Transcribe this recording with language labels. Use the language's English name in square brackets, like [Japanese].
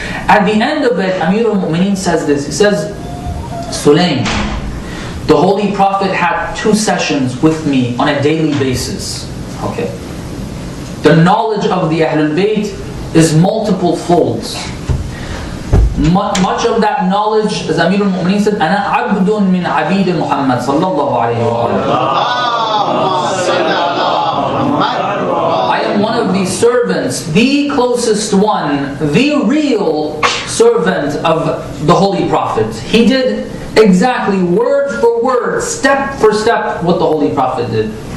[English] At the end of it, Amirul Mu'mineen says this, he says, Sulaym, the Holy Prophet had 2 sessions with me on a daily basis. Okay. The knowledge of the Ahlalbayt is multiple folds. much of that knowledge, as Amir al-Mu'mineen said, [Arabic] أَنَا عَبْدٌ مِّنْ عَبِيدِ مُحَمَّدٍ صلى الله عليه وآله. [English] I am one of the servants, the closest one, the real servant of the Holy Prophet. He did exactly word for word, step for step what the Holy Prophet did.